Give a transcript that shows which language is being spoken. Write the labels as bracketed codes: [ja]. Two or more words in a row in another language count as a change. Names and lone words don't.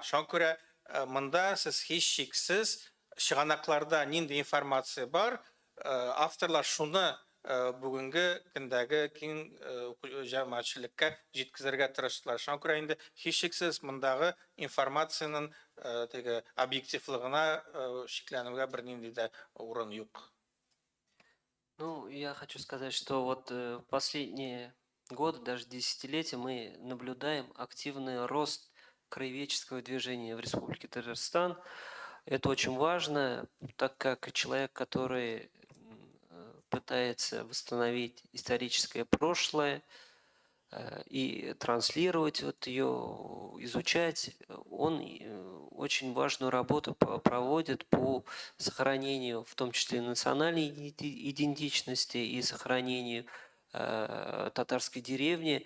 [tt] Шуңа күрә монда сез һичшиксез чыганакларда нинди информация бар, авторлар шуны бүгенге көндәге киң җәмәгатьчелеккә җиткезергә тырыштылар. Шуңа күрә инде һичшиксез мондагы информациянең теге объективлыгына шикләнүгә бернинди дә урын юк. [ru] Ну, я хочу сказать, что вот последние годы, даже десятилетия, мы наблюдаем активный рост краеведческого движения в Республике Татарстан. Это очень важно, так как человек, который пытается восстановить историческое прошлое и транслировать вот ее, изучать, он очень важную работу проводит по сохранению, в том числе национальной идентичности и сохранению татарской деревни.